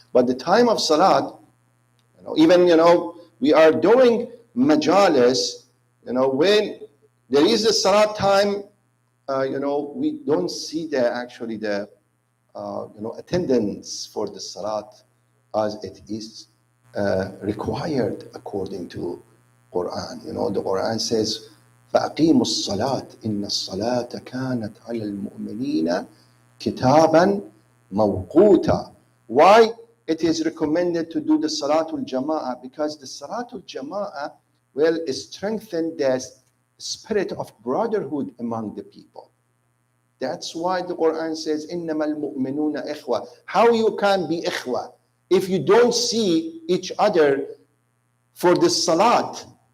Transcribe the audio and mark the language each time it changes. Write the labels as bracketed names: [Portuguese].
[English] But the time of salat, even we are doing majalis, when there is a salat time, we don't see the attendance for the salat as it is required according to Quran. The Quran says, [Arabic] فَأَقِيمُوا الصَّلَاةِ إِنَّ الصَّلَاةَ كَانَتْ عَلَى الْمُؤْمِنِينَ كِتَابًا مَوْقُوتًا. [English] Why? it is recommended to do the Salatul Jama'ah, because the Salatul Jama'ah will strengthen the spirit of brotherhood among the people. That's why the Quran says, [Arabic] إِنَّمَا الْمُؤْمِنُونَ إِخْوَةً. [English] How you can be ikhwa if you don't see each other for the salat?